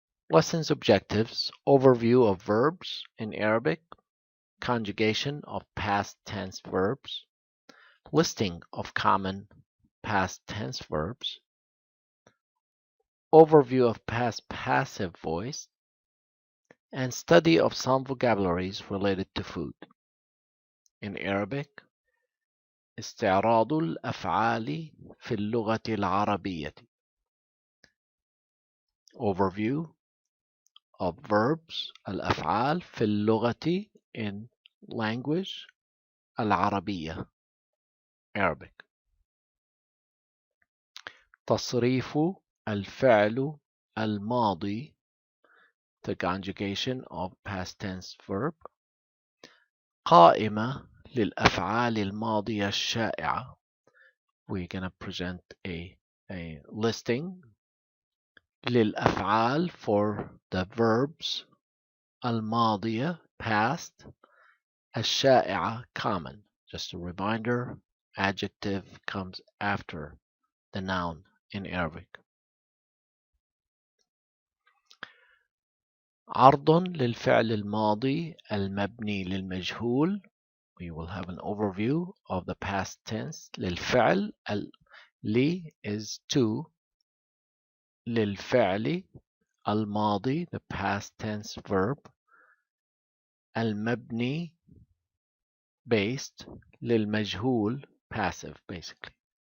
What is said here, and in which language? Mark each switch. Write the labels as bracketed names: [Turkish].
[English] Lesson's objectives: overview of verbs in Arabic, conjugation of past tense verbs, listing of common past tense verbs, overview of past passive voice, and study of some vocabularies related to food. In Arabic, [Arabic] استعراض الأفعال في اللغة العربية. [English] Overview of verbs [Arabic] الأفعال في اللغة [English] in language العربية Arabic. [Arabic] تصريف الفعل الماضي [English] the conjugation of past tense verb. [Arabic] قائمة للأفعال الماضية الشائعة. [English] We're gonna present a listing للأفعال for the verbs الماضية past الشائعة common. Just a reminder, adjective comes after the noun in Arabic. [Arabic] عرض للفعل الماضي المبني للمجهول. [English] We will have an overview of the past tense. [Arabic] للفعل لي [English] is to. [Arabic] للفعل الماضي [English] the past tense verb. المبني based. للمجهول passive basically.